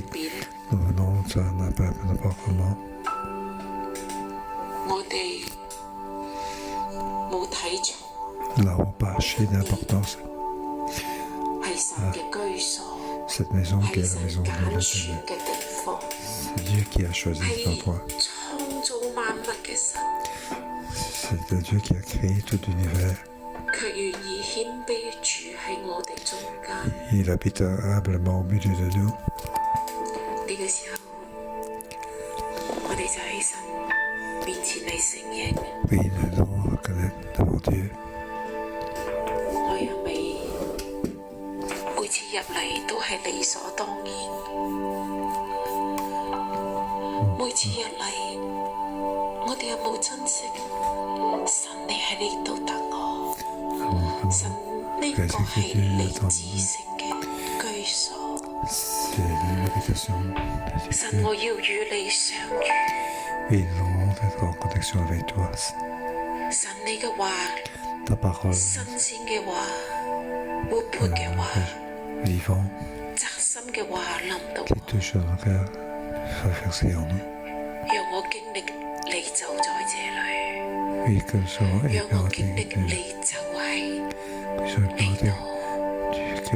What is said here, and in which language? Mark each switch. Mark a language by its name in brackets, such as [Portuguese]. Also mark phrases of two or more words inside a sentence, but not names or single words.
[French] Nous venons ça n'importe comment. Nous n'avons pas acheté d'importance à cette maison qui est la maison de l'Éternel. C'est Dieu qui a choisi cet endroit. [Cantonese] 萬物嘅神。 [French] C'est un Dieu qui a créé tout l'univers. [Cantonese] 卻願意謙卑住喺我哋中間。 [French] Il habite humblement au milieu de nous. [Cantonese] 呢個時候，我哋就喺神面前嚟承認。 [French] Oui, nous devons reconnaître devant Dieu. [Cantonese] 我一味每次入嚟都係理所當然，每次入嚟我哋有冇珍惜？神你喺呢度等我，神呢個係你至聖嘅居所。神我要與你相遇。 [French] Oui, nous devons être en connexion avec toi. [Cantonese] 神你嘅話， [French] Ta parole [Cantonese] 新鮮嘅話，活潑嘅話， [French] vivant [Cantonese] 扎心嘅話臨到 [French] qui [Cantonese] 我， [French] touche nos cœurs, soit versé en nous. [Cantonese] 讓我經歷你就在這裏， [French] Oui, que nous soyons [Cantonese] 讓我經 [French] épouvantés, [Cantonese] 歷你就喺 [French] que nous soyons [Cantonese] 呢 [French] épouvantés [Cantonese] 度。